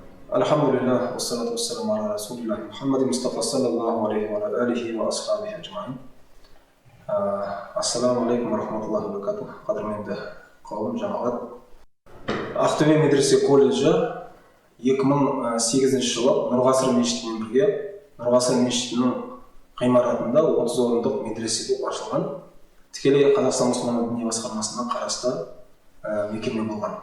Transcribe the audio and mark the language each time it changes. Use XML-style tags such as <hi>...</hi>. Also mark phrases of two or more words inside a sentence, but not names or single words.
<ar>الحمد لله، والصلاة والسلام على رسول الله محمد مصطفى صلى الله عليه وآله وأصحابه أجمعين. السلام عليكم ورحمة الله وبركاته.</ar> <kk>Qadrменді қауым жамағат. Ақтөбе медресе колледжі 2008 жылы Нұрғасыр мешітімен бірге Нұрғасыр мешітінің ғимаратында 30 орындық медресе болып ашылған. Тікелей Қазақстан мұсылман діни басқармасына қарасты мекеме болған.</kk>